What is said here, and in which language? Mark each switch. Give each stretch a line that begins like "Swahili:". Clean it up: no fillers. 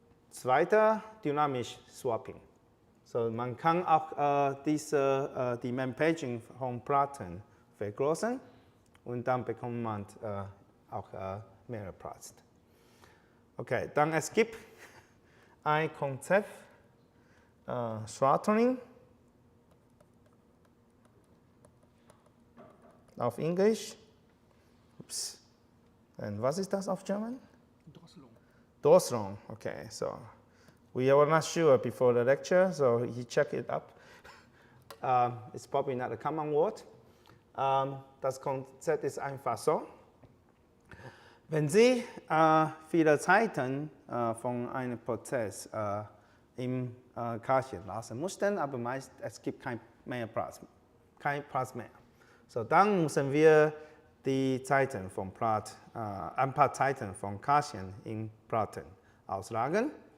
German: Zweiter, dynamisch Swapping. So, man kann auch die Mem-Paging von Platten vergrößern und dann bekommt man auch mehr Platz. Okay, dann es gibt ein Konzept, Throttling auf Englisch. Ups.
English: And was is that of German?
German: Drosselung. Drosselung, okay.
English: So we were not sure before the lecture, so he checked it up. It's probably not a common word.
German: Das Konzept ist einfach so. Wenn Sie viele Zeiten von einem Prozess im Cache lassen mussten, aber meist es gibt kein Platz mehr. So, dann müssen wir die Zeiten von ein paar Zeiten von Cachen in Platten auslagern.